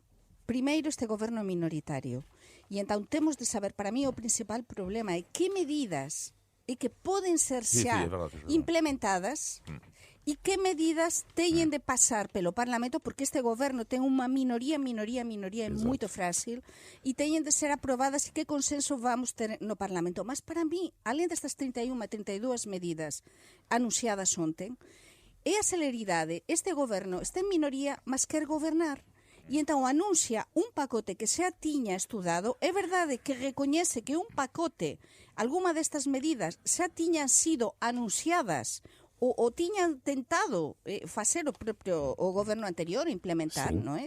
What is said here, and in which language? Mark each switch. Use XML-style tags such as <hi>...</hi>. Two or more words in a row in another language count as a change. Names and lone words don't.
<pt>Primeiro, este governo é minoritário. E então temos de saber, para mim, o principal problema é que medidas é que podem ser já implementadas e que medidas têm de passar pelo Parlamento, porque este governo tem uma minoria é muito frágil, e têm de ser aprovadas e que consenso vamos ter no Parlamento. Mas para mim, além destas 32 medidas anunciadas ontem, é a celeridade.</pt> <gl>Este governo está en minoría, mas quer gobernar. E então anuncia un pacote que xa tiña estudado. É verdade que recoñece que un pacote, alguma destas medidas xa tiñan sido anunciadas ou tiñan tentado facer o propio o goberno anterior, implementar, non é?</gl>